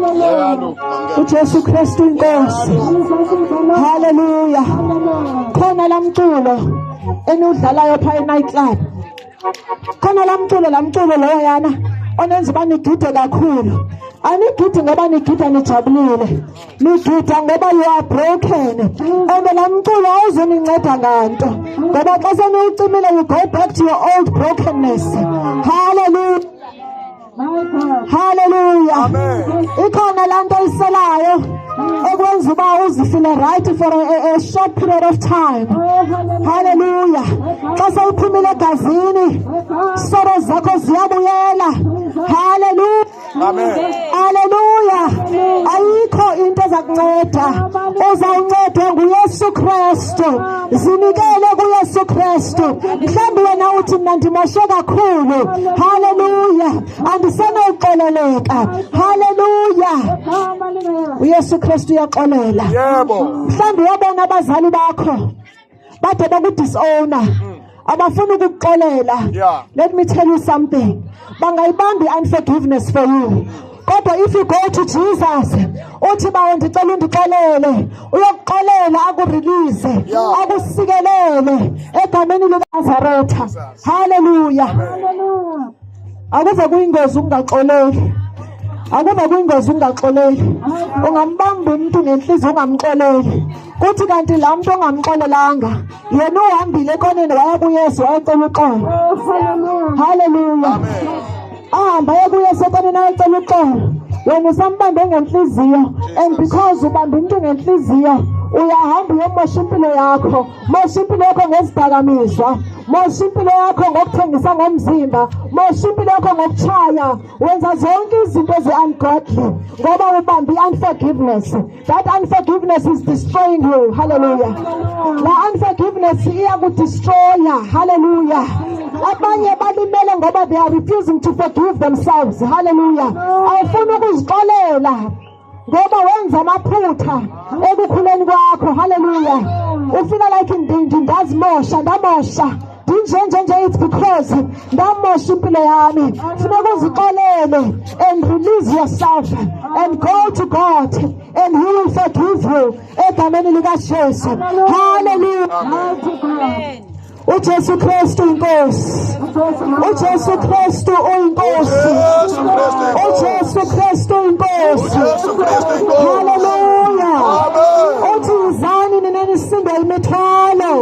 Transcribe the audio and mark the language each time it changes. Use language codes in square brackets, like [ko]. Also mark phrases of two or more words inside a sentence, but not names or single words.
[xh] uJesu Kristu inkosi. Hallelujah. Khona lamculo enudlalayo pha eNight Club. Khona lamculo loyo yana onenza uba nigide kakhulu. Anigidi ngoba nigida nijabulile, nigida ngoba [en] you are broken. [xh] And lamculo awuzuninceda nganto, ngoba xa seniwucimile [en] you go back to your old brokenness. [xh] Hallelujah. Hallelujah. Ikhona lanto iselayo ekwenza uba uzifile [en] right for a short period of time. [xh] Hallelujah. Xa sewuphumile egazini soro zakho ziyabuyela. Hallelujah. Amen. Hallelujah. Ayikho into ezakunceda, uzawuncedwa nguYesu Kristu. Zinikele kuYesu Kristu. Mhlawumbi wena uthi mna ndimoshe kakhulu. Hallelujah. Andisenoxoleleka. Hallelujah. uYesu Kristu uyaxolela. Yebo. Mhlawumbi wabona abazali bakho bade bakudisowner, abafuna ukukuxolela. Yeah. [en] Let me tell you something. [xh] Bangayibambi unforgiveness [en] for you. Kodwa if you go to Jesus, [xh] uthi bawo ndicela undixolele, uyokuxolela akurelease, akusikelele egameni likaNazaretha. Hallelujah. Akuve kuyingozi ungaxoleli. Akuve kuyingozi ungaxoleli. [zu] Ungambamba umuntu ngenhliziyo ungamxoleli. Kuthi kanti la muntu ongamxolelanga yena uhambile ekoneni waya kuYesu wayecela uxolo. Hallelujah. Ahamba kuYesu ekoneni wayecela uxolo. Wena usambambe ngenhliziyo, [en] and because [zu] ubambe umuntu ngenhliziyo uyahamba uyomosha impilo yakho. Mosha impilo yakho ngezidakamizwa, mosha impilo yakho ngokuthengisa ngomzimba, mosha impilo yakho ngokutshaya. Wenza zonke izinto ezi-ungodly ngoba ubambe unforgiveness. [en] That unforgiveness is destroying you. Hallelujah. [zu] La unforgiveness iyakudestroya. Hallelujah. Abanye balimele ngoba [en] they are refusing to forgive themselves. [zu] Hallelujah. Awufuna ukuzixolela ngoba wenza amaphutha ekukhuleni kwakho. Hallelujah. Ufika [en] like ndazimosha, [zu] ndamosha nje. [en] It's because [zu] ndamosha impilo yami. Funeka uzixolele [en] and release yourself and go to God and He will forgive you [zu] egameni likaJesu. [en] Hallelujah. Amen. [zu] uJesu Kristu inkosi. uJesu Kristu uyinkosi. uJesu Kristu inkosi. Hallelujah. Uthi izani nina nisinda imithwalo.